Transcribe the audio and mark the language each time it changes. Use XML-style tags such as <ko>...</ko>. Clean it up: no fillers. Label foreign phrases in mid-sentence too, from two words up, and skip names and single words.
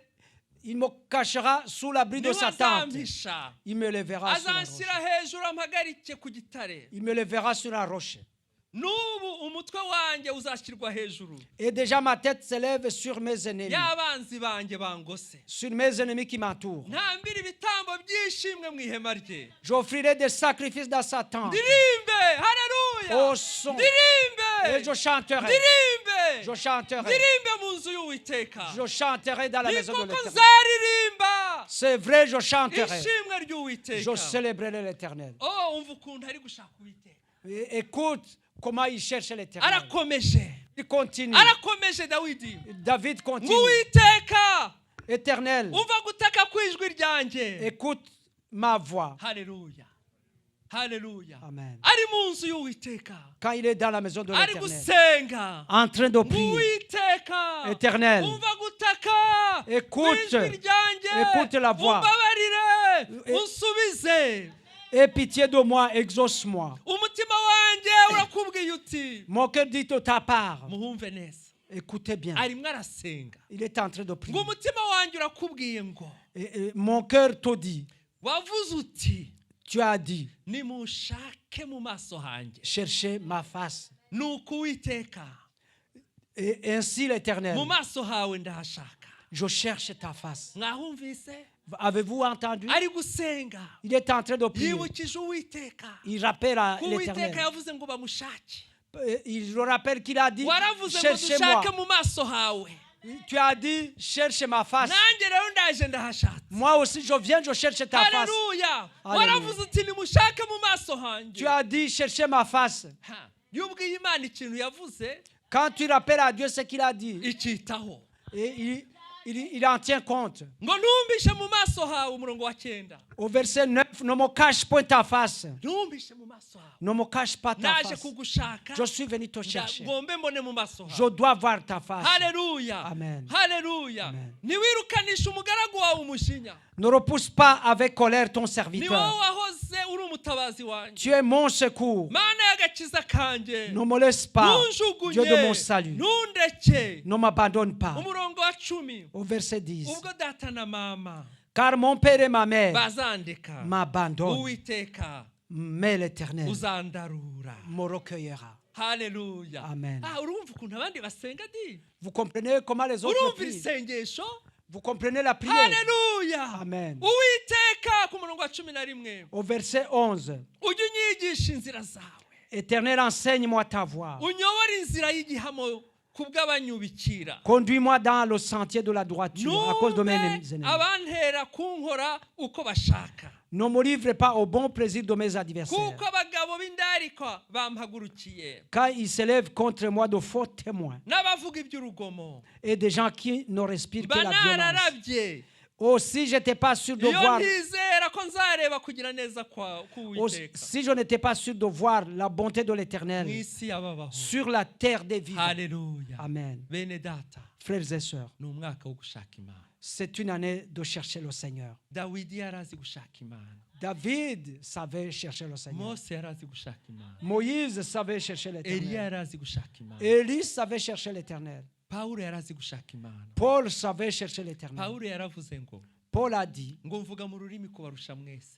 <fr>Il me cachera sous l'abri de</fr> <rw>niwe</rw> <fr>sa tente.</fr> <rw>azampisha,</rw> <fr>Il me lèvera sur la roche.</fr> <rw>azanshyira hejuru ampagarike ku gitare.</rw> <fr>Il me lèvera sur la roche.</fr> <rw>n'ubu umutwe wanjye uzashyirwa hejuru</rw> <fr>Et déjà ma tête s'élève sur mes ennemis.</fr> <rw>y'abanzi banjye bangose.</rw> <fr>Sur mes ennemis qui m'entourent.</fr> <rw>ntambira ibitambo by'ishimwe mu ihema rye.</rw> <fr>J'offrirai des sacrifices dans sa tente.</fr> <rw>ndirimbe, haleluya,</rw> <fr>Au son.</fr> <rw>ndirimbe,</rw> <fr>Et je chanterai.</fr> <rw>ndirimbe,</rw> <fr>Je chanterai.</fr> <rw>ndirimbe mu nzu y'Uwiteka.</rw> <fr>Je chanterai dans la</fr> <rw>ni</rw> <fr>maison de</fr> <rw>koko</rw> <fr>l'Éternel.</fr> <rw>nzaririmba</rw> <fr>C'est vrai, je chanterai.</fr> <rw>ishimwe ry'Uwiteka.</rw> <fr>Je célébrerai l'Éternel.</fr> <rw>Oh, umva ukuntu ari gushaka Uwiteka.</rw> <fr>Écoute comment il cherche l'Éternel.</fr> <rw>arakomeje,</rw> <fr>Il continue.</fr> <rw>arakomeje Dawidi.</rw> <fr>David continue.</fr> <rw>ng'Uwiteka,</rw> <fr>Éternel,</fr> <rw>umva gutaka kw'ijwi ryanjye.</rw> <fr>écoute ma voix.</fr> <rw>Haleluya. Haleluya.</rw> <fr>Amen.</fr> <rw>Ari mu nzu y'Uwiteka.</rw> <fr>Quand il est dans la maison de</fr> <rw>Ari</rw> <fr>l'Éternel,</fr> <rw>gusenga.</rw> <fr>en train de prier,</fr> <rw>Uwiteka.</rw> <fr>Éternel,</fr> <rw>Umva gutaka.</rw> <fr>écoute,</fr> <rw>Ijwi ryanjye.</rw> <fr>écoute la voix.</fr> <rw>Umbabarire.</rw> <fr>Et-</fr> <rw>Unsubize.</rw> <fr>aie pitié de moi, exauce-moi.</fr> <rw>Umutima wanjye urakubwiye uti.</rw> <fr>Mon cœur dit de ta part,</fr> <rw>Muhumve neza.</rw> <fr>écoutez bien,</fr> <rw>Arimo arasenga.</rw> <fr>il est en train de prier.</fr> <rw>Ngo umutima wanjye urakubwiye ngo.</rw> <fr>Et mon cœur te dit,</fr> <rw>Wavuze uti.</rw> <fr>tu as dit,</fr> <rw>Nimushake mu maso hanjye.</rw> <fr>cherchez ma face.</fr> <rw>Nuko Uwiteka.</rw> <fr>Et ainsi l'Éternel,</fr> <rw>Mu maso hawe ndahashaka.</rw> <fr>je cherche ta face.</fr> <rw>Mwahumvise?</rw> <fr>Avez-vous entendu?</fr> <rw>Ari gusenga.</rw> <fr>Il est en train de prier.</fr> <rw>Yibukije Uwiteka.</rw> <fr>Il rappelle à</fr> <rw>Ko Uwiteka</rw> <fr>l'Éternel.</fr> <rw>yavuze ngo bamushake.</rw> <fr>Il le rappelle qu'il a dit,</fr> <rw>Waravuze ngo</rw> <fr>cherchez-moi.</fr> <rw>dushake mu maso hawe.</rw> <fr>Tu as dit, cherche ma face.</fr> <rw>Nanjye rero ndaje ndahashatse.</rw> <fr>Moi aussi, je viens, je cherche ta face.</fr> <rw>Haleluya. Haleluya. Waravuze uti nimushake mu maso hanjye.</rw> <fr>Tu as dit, cherchez ma face. Ha.</fr> <rw>Iyo ubwiye Imana ikintu yavuze,</rw> <fr>Quand tu rappelles à Dieu ce qu'il a dit,</fr> <rw>icitaho.</rw> <fr>et il en tient compte.</fr> <rw>Ngo ntumbishe mu maso hawe umurongo wa 9.</rw> <fr>Au verset 9, ne me cache point ta face.</fr> <rw>Ntumbishe mu maso hawe.</rw> <fr>Ne me cache pas ta</fr> <rw>Naje</rw> <fr>face.</fr> <rw>kugushaka.</rw> <fr>Je suis venu te chercher.</fr> <rw>Ngombe mbone mu maso hawe.</rw> <fr>Je dois voir ta face.</fr> <rw>Haleluya.</rw> <fr>Amen.</fr> <rw>Haleluya.</rw> <fr>Amen.</fr> <rw>Niwirukanisha umugaragu wawe umujinya.</rw> <fr>Ne repousse pas avec colère ton</fr> <rw>Ni wowe</rw> <fr>serviteur.</fr> <rw>wahoze uri umutabazi wanjye.</rw> <fr>Tu es mon secours.</fr> <rw>Mana y'agakiza kanjye.</rw> <fr>Ne me laisse pas, Dieu de mon</fr> <rw>Ntunjugunye.</rw> <fr>salut.</fr> <rw>Ntundeke.</rw> <fr>Ne m'abandonne pas.</fr> <rw>Umurongo wa 10.</rw> <fr>Au verset 10.</fr> <rw>Ubwo data na mama</rw> <fr>Car mon père et ma mère</fr> <rw>bazandeka.</rw> <fr>m'abandonnent,</fr> <rw>Uwiteka</rw> <fr>mais l'Éternel</fr> <rw>uzandarura.</rw> <fr>me recueillera.</fr> <rw>Haleluya.</rw> <fr>Amen.</fr> <rw>Urumva ukuntu abandi basenga di?</rw> <fr>Vous comprenez comment les autres</fr> <rw>Urumva</rw> <fr>prient?</fr> <rw>isengesho?</rw> <fr>Vous comprenez la prière?</fr> <rw>Haleluya.</rw> <fr>Amen.</fr> <rw>Uwiteka ku murongo wa 11.</rw> <fr>Au verset 11.</fr> <rw>Ujye unyigisha inzira zawe.</rw> <fr>Éternel, enseigne-moi ta voie.</fr> <rw>Unyobore inzira y'igihamo kubw'abanyubikira.</rw> <fr>Conduis-moi dans le sentier de la droiture à cause de mes</fr> <rw>Numve</rw> <fr>ennemis.</fr> <rw>abantera kunkora uko bashaka.</rw> <fr>Ne me livre pas au bon plaisir de mes adversaires.</fr> <rw>Kuko abagabo b'indarikwa bampagurukiye.</rw> <fr>Car ils s'élèvent contre moi de faux témoins</fr> <rw>N'abavuga iby'urugomo.</rw> <fr>et des gens qui ne respirent que la violence.</fr> <rw>Banararabye.</rw> <fr>Aussi, je n'étais pas sûr de</fr> <rw>Iyo</rw> <fr>voir.</fr> <rw>ntizera ko nzareba kugira neza k'Uwiteka.</rw> <fr>Si je n'étais pas sûr de voir la bonté de</fr> <rw>Mu</rw> <fr>l'Éternel</fr> <rw>isi y'ababaho.</rw> <fr>sur la terre des vivants.</fr> <rw>Haleluya.</rw> <fr>Amen.</fr> <rw>Bene data,</rw> <fr>Frères et sœurs,</fr> <rw>ni umwaka wo gushaka Imana.</rw> <fr>c'est une année de chercher le Seigneur.</fr> <rw>Dawidi yari azi gushaka Imana.</rw> <fr>David savait chercher le Seigneur.</fr> <rw>Mose yari azi gushaka Imana.</rw> <fr>Moïse savait chercher</fr> <rw>Eliya</rw> <fr>l'Éternel.</fr> <rw>yari azi gushaka Imana.</rw> <fr>Élie savait chercher l'Éternel.</fr> <rw>Pawulo yari azi gushaka Imana.</rw> <fr>Paul savait chercher l'Éternel.</fr> <rw>Pawulo yaravuze ngo</rw> <fr>Paul a dit,</fr> <rw>ngo mvuga mu rurimi kubarusha mwese.</rw>